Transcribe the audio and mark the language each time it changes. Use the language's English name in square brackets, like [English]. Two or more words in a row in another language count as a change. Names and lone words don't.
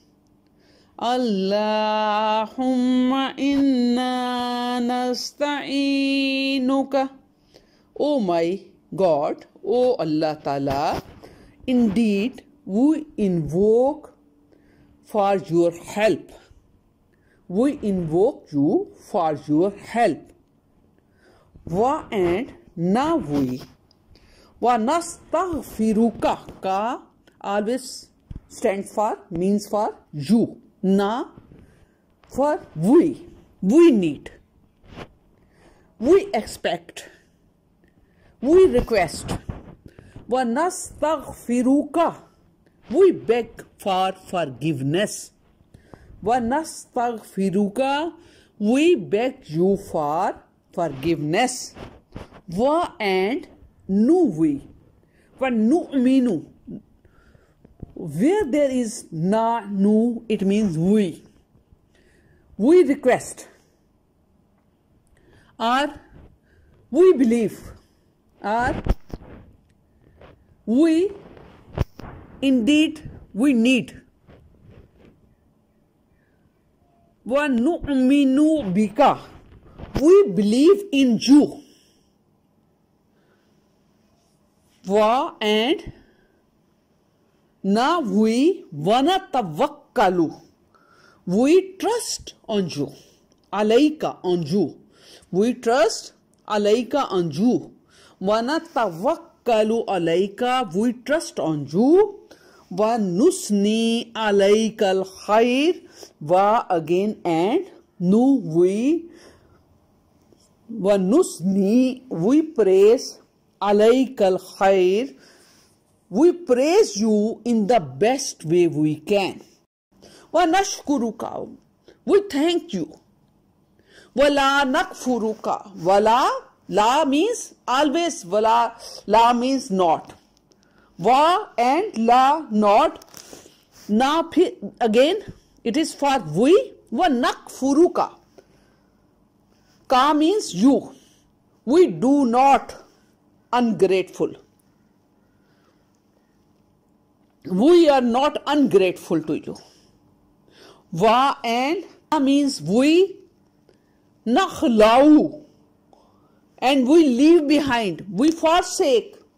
[Arabic] اللهم إنا نستعينك, [English] O my God, O [Arabic] الله تعالى, [English] indeed we invoke for your help. We invoke you for your help. Wa and na we. [Arabic] ونستغفرك, [English] ka always stands for, means for you. Na for we. We need. We expect. We request. [Arabic] ونستغفرك, [English] we beg for forgiveness. [Arabic] ونستغفرك, [English] we beg you for forgiveness. Wa and nu we. [Arabic] ونؤمن, [English] where there is na, nu, it means we. We request, or we believe, or we indeed we need. [Arabic] ونؤمن بك, [English] we believe in you. Wa and na we, [Arabic] ونتوكل, [English] we trust on you. Alayka, on you. We trust alayka, on you. [Arabic] ونتوكل عليك, [English] we trust on you. [Arabic] ونثني عليك الخير, wa [English] again and [Arabic] nu we. ونثني, [English] we praise [Arabic] عليك الخير, [English] we praise you in the best way we can. [Arabic] ونشكرك, [English] we thank you. [Arabic] ولا نكفرك, ولا [English] means always, [Arabic] ولا [English] means not. Wa and la not. Na again it is for we. [Arabic] ونكفرك, [English] Ka means you. We do not ungrateful. We are not ungrateful to you. Va and na means we. Nakhlau, and we leave behind, we forsake.